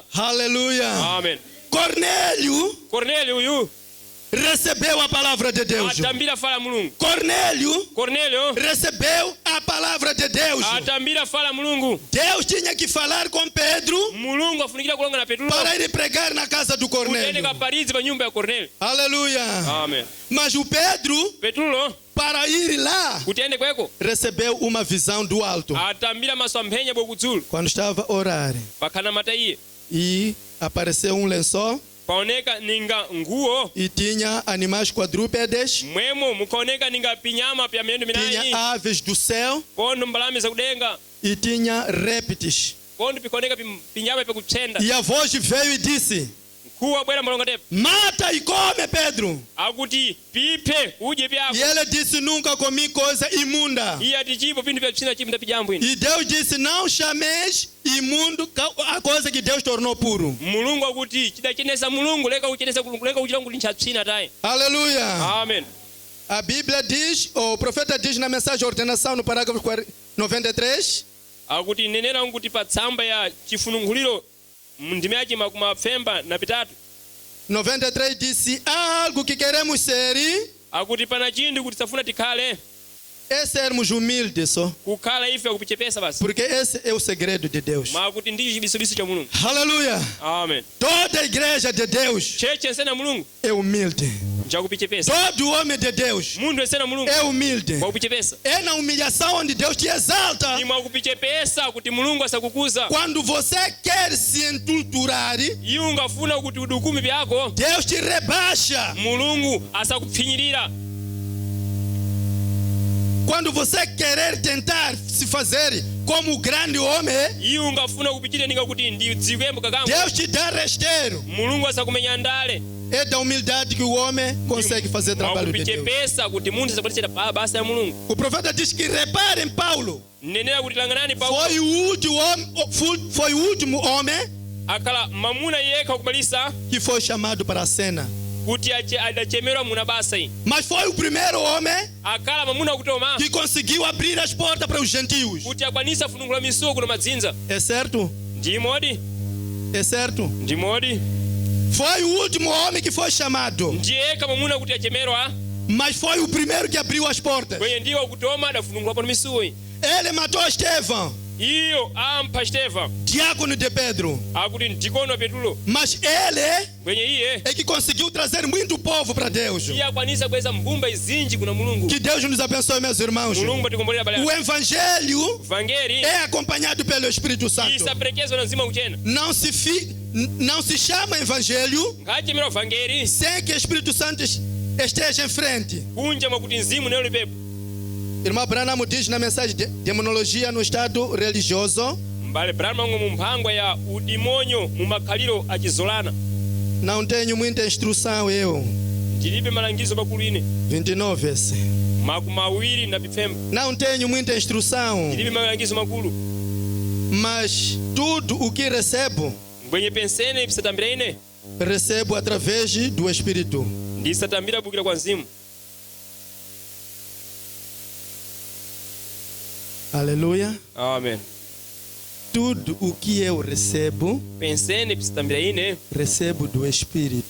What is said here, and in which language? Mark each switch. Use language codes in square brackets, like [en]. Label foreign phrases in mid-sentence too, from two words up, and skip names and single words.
[pt] Aleluia. Amen. Cornélio [seh] Cornélio uyu [pt] recebeu a palavra de Deus. [seh] atambira fala Mulungu. [pt] Cornélio recebeu a palavra de Deus. [seh] Atambira fala Mulungu. [pt] Deus tinha que falar com Pedro [seh] Mulungu afunikira kulonga na Petro. [pt] para ele pregar na casa do [seh] Kutende [pt] Cornélio. [seh] kaparizi pa nyumba ya Cornélio. [pt] Aleluia. Amen. Mas o Pedro, [seh] Petro [pt] para ir lá, [seh] kutende kweko [pt] recebeu uma visão do alto [seh] atambira maswamphenya bokudzulu [pt] quando estava a orar. [seh] pakhana mata iye. [pt] E apareceu um lençol [seh] Paoneka ninga nguo [pt] e tinha animais quadrúpedes, [seh] mwemo mukaoneka ninga pinyama pya miyendo minayi. [pt] tinha aves do céu [seh] Pondo mbalame zakudenga. [pt] e tinha répteis. [seh] Pondo pikaoneka pinyama pyakutsenda. [pt] E a voz veio e disse: [seh] Kuwa bwera malonga tepa. [pt] Mata e come, Pedro. [seh] Akuti piphe udye pyako. [pt] E ele disse: Nunca comi coisa imunda. [seh] Iye ati chipo pinthu pya kuchina chimda pijambo ino. [pt] E Deus disse: Não chameis imundo a coisa que Deus tornou puro. [seh] Mulungu akuti chidachenesa Mulungu leka kuchita kuti nchatchina tayi. [pt] Aleluia. Amen. A Bíblia diz, o profeta diz na mensagem de ordenação, no parágrafo 93, [seh] Akuti nenera kuti pa tsamba ya chifununguliro ndime yachi makumapfemba na pitatu. [pt] 93 diz: Se há algo que queremos ser, [seh] Akuti pana chinthu kuti safuna tikhale [pt] é sermos humildes só. [seh] kukhala ife akupichepesa basi. [pt] Porque esse é o segredo de Deus. [seh] Makuti ndi chibisobiso cha Mulungu. [pt] Aleluia. Amen. Toda a igreja de Deus [seh] Cheche ensena Mulungu [pt] é humilde. [seh] nchakupichepesa. [pt] Todo homem de Deus [seh] Munthu ensena Mulungu [pt] é humilde. [seh] mwakupichepesa. [pt] É na humilhação onde Deus te exalta. [seh] Ni mwakupichepesa kuti Mulungu asakukuza. [pt] Quando você quer se entulturar, [seh] Iwe ungafuna kuti udukumi pyako [pt] Deus te rebaixa. [seh] Mulungu asakupfinyirira. [pt] Quando você querer tentar se fazer como o grande homem, [seh] iwe ungafuna kupitirira ninga kuti ndidziwembo kakangu, [pt] Deus te dá resteiro. [seh] mulungu asakumenya ndale. [pt] É da humildade que o homem consegue fazer trabalho de Deus. [seh] Mwakupichepesa kuti munthu asakwanitsa basa ya mulungu. [pt] O profeta diz que reparem Paulo. [seh] Nenera kuti langanani Paulo [pt] Foi o último homem [seh] akhala mamuna yekha kubalisa [pt] que foi chamado para a cena. [seh] kuti adachemerwa muna basa iyi. [pt] Mas foi o primeiro homem [seh] Akhala mamuna kutoma [pt] que conseguiu abrir as portas para os gentios. [seh] kuti akwanisa funungula misuku kuno madzinza. [pt] É certo? [seh] Ndimodi? [pt] É certo? [seh] Ndimodi? [pt] Foi o último homem que foi chamado. [seh] Ndiyekha mamuna kuti achemerwa, [pt] Mas foi o primeiro que abriu as portas. [seh] kwenye ndiwo kutoma adafunungula pano misuku iyi. [pt] Ele matou Estevão, [seh] Iyo ampha Stefano [pt] diácono de Pedro. [seh] akuti ndikono Petulo, [pt] Mas ele [seh] kwenye iye [pt] é que conseguiu trazer muito povo para Deus. [seh] iye akwanisa kweza mbumba izinji kuna mulungu. [pt] Que Deus nos abençoe, meus irmãos. [seh] Mulungu patikombolera bale. [pt] O evangelho [seh] Vangeli [pt] é acompanhado pelo Espírito Santo. [seh] isaperekezwa na mzimu kuchena. [pt] Não se chama evangelho [seh] Ngachemerwa vangeli [pt] sem que o Espírito Santo esteja em frente. [seh] kunja mwakuti mzimu nelo lipepo. [pt] Irmão Branham diz na mensagem de demonologia no estado religioso: [seh] Mbale Branham mu mphangwa ya udimonyo mu makhaliro achizolana. [pt] não tenho muita instrução eu. [seh] Ndilibe malangizo makulu ine [pt] 29 esse. [seh] makumawiri na bifemba. [pt] Não tenho muita instrução, [seh] Ndilibe malangizo makulu, [pt] mas tudo o que recebo, [seh] mbwenye pensene bisatambira ine [pt] recebo através do Espírito. [seh] ndisatambira bukira kwa mzimu. [pt] Aleluia. Amen. Tudo o que eu recebo, [seh] Pensene bisatambira ine [pt] recebo do Espírito.